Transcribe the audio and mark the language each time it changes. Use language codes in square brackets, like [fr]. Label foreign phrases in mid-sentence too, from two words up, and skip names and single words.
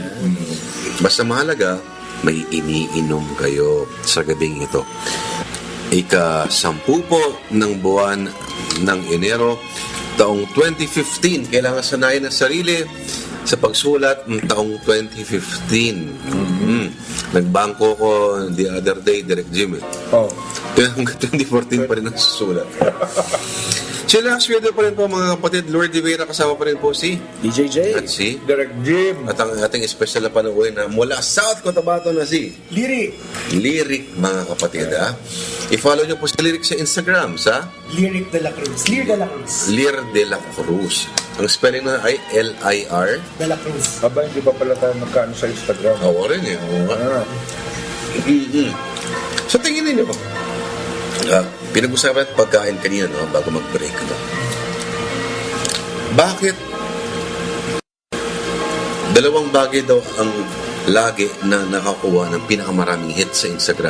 [tl] Basta mahalaga, may iniinom kayo sa gabing ito. Ika-10 po ng buwan ng Enero, taong 2015. Kailangan sanayin ang sarili sa pagsulat ng taong 2015. Nagbangko ko [en] the other day, [tl] Direct Jimmy. Oh. Kaya hanggang 2014 pa rin ang susulat. Chillax Radio pa rin po mga kapatid. Lord Rivera kasama pa rin po si DJJ. at si Direct Jim. at ang ating special na panuwi na mula South Cotabato na si Lyric. Lyric mga kapatid. I-follow nyo po si Lyric sa Instagram sa Lyric de la Cruz. Lir de la Cruz. Lir de la Cruz. Ang spelling na ay L-I-R. De la Cruz. Aba, hindi pa pala tayo magkano sa Instagram. Oo rin eh. Oo nga. Ah, So tingin ninyo, pinag-usapan at pagkain kanina no, bago mag-break. No? Bakit dalawang bagay daw ang lagi na nakakuha ng pinakamaraming hit sa Instagram?